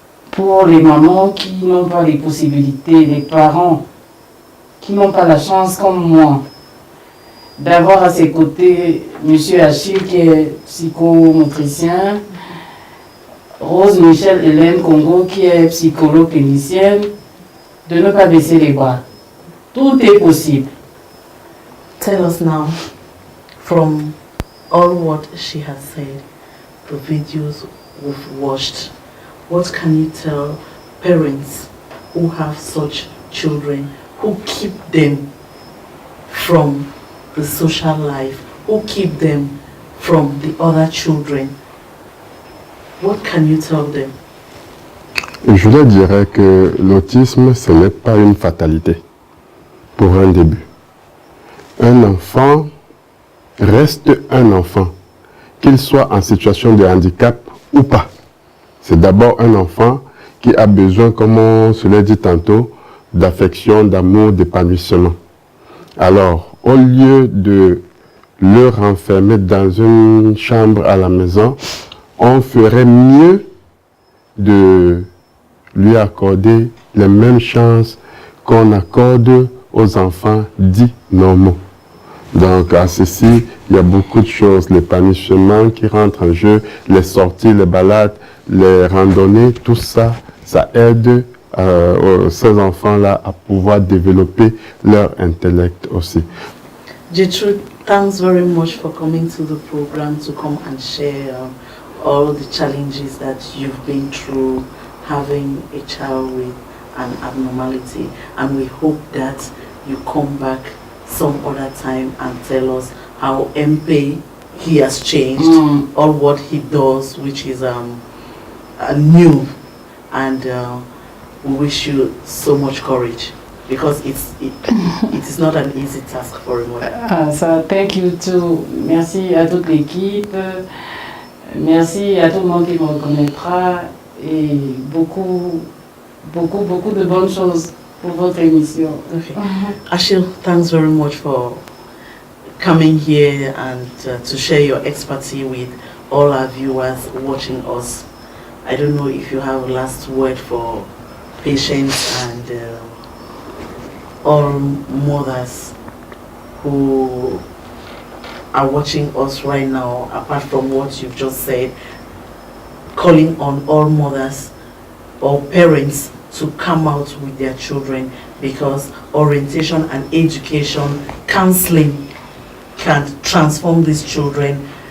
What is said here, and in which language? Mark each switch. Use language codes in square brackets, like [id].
[fr] Pour les mamans qui n'ont pas les possibilités, les parents qui n'ont pas la chance comme moi, d'avoir à ses côtés M. Achille qui est psychomotricien, Rose Michel Hélène Congo qui est psychologue clinicienne, de ne pas baisser les bras. Tout est possible. [en] Tell us now, from all what she has said, the videos we've watched, what can you tell parents who have such children, who keep them from the social life, who keep them from the other children? What can you tell them? [fr] Je leur dirais que l'autisme, ce n'est pas une fatalité pour un début. Un enfant reste un enfant, qu'il soit en situation de handicap ou pas. C'est d'abord un enfant qui a besoin, comme on se l'a dit tantôt, d'affection, d'amour, d'épanouissement. Alors, au lieu de le renfermer dans une chambre à la maison, on ferait mieux de lui accorder les mêmes chances qu'on accorde aux enfants dits normaux. Donc à ceci, il y a beaucoup de choses, l'épanouissement qui rentre en jeu, les sorties, les balades, les randonnées, tout ça, ça aide ces enfants-là à pouvoir développer leur intellect aussi. [en] Gertrude, thanks very much for coming to the program to come and share all the challenges that you've been through having a child with an abnormality, and we hope that you come back some other time and tell us how MP he has changed or what he does, which is new, and we wish you so much courage, because it is not an easy task for a mother. So thank you too. [fr] Merci à toute l'équipe. Merci à tout le monde qui me reconnaîtra, et beaucoup de bonnes choses pour votre émission. [en] Okay. Achille, thanks very much for coming here and to share your expertise with all our viewers watching us. I don't know if you have a last word for patients and all mothers who are watching us right now, apart from what you've just said, calling on all mothers or parents to come out with their children, because orientation and education, counseling can transform these children.